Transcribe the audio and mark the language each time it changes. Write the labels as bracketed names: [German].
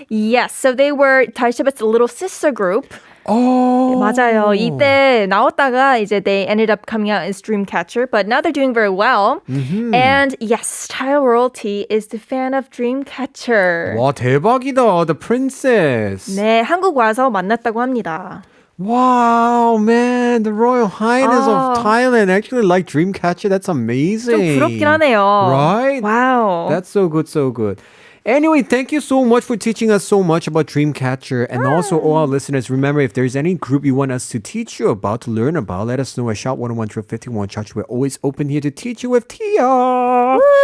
[English] Yes, so they were 달샤벳's little sister group. Oh. [Korean] 맞아요. 이때 나왔다가 이제 [English] they ended up coming out as Dreamcatcher, but now they're doing very well. And yes, Thai royalty is the fan of Dreamcatcher. [Korean] 와, 대박이다. [English] The Princess. [Korean] 네, 한국 와서 만났다고 합니다. [English] Wow, man, the Royal Highness of Thailand actually like Dreamcatcher. That's amazing. [Korean] 좀 부럽긴 하네요. [English] Right? Wow. That's so good, so good. Anyway, thank you so much for teaching us so much about Dreamcatcher. And also, all our listeners, remember, if there's any group you want us to teach you about, to learn about, let us know at Shop 101-51 Church. We're always open here to teach you with Tia.